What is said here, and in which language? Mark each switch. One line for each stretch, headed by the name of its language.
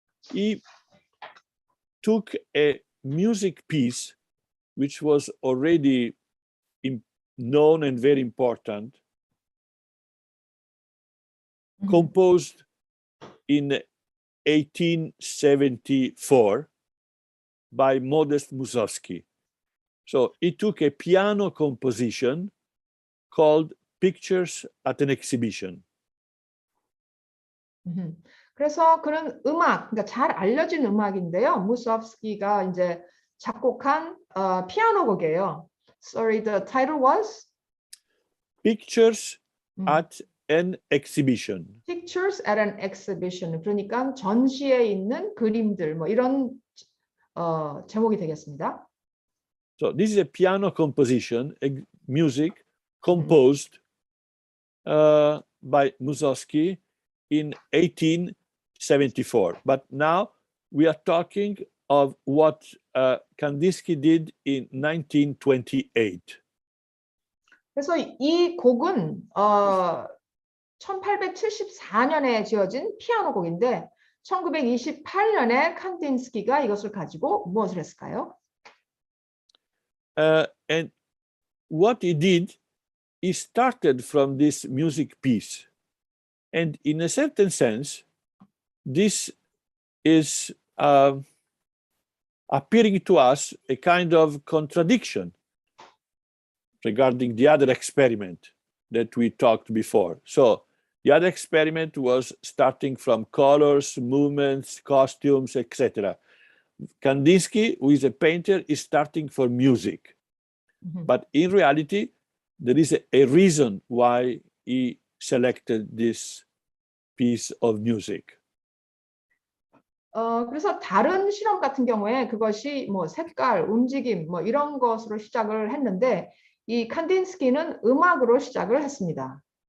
English: He took a music piece which was already known and very important, composed in 1874 by Modest Mussorgsky. So he took a piano composition called Pictures at an Exhibition.
Korean: 그래서 그런 음악, 그러니까 잘 알려진 음악인데요. 무소프스키가 이제 작곡한 피아노 곡이에요.
English: Sorry, the title was? Pictures at an Exhibition. Pictures at an Exhibition.
Korean: 그러니까 전시에 있는 그림들, 뭐 이런 제목이 되겠습니다.
English: So this is a piano composition, music composed by Mussorgsky in 1874. But now we are talking of what Kandinsky did in 1928.
Korean: 그래서 이 곡은 1874년에 지어진 피아노 곡인데 1928년에 칸딘스키가 이것을 가지고 무엇을 했을까요?
English: And what he did, he started from this music piece. And in a certain sense, this is appearing to us a kind of contradiction regarding the other experiment that we talked before. So the other experiment was starting from colors, movements, costumes, etc. Kandinsky, who is a painter, is starting for music. But in reality, there is a reason why he selected this piece of music.
Korean: 그래서 다른 실험 같은 경우에 그것이 뭐 색깔, 움직임 뭐 이런 것으로 시작을 했는데 이 칸딘스키는 음악으로 시작을 했습니다.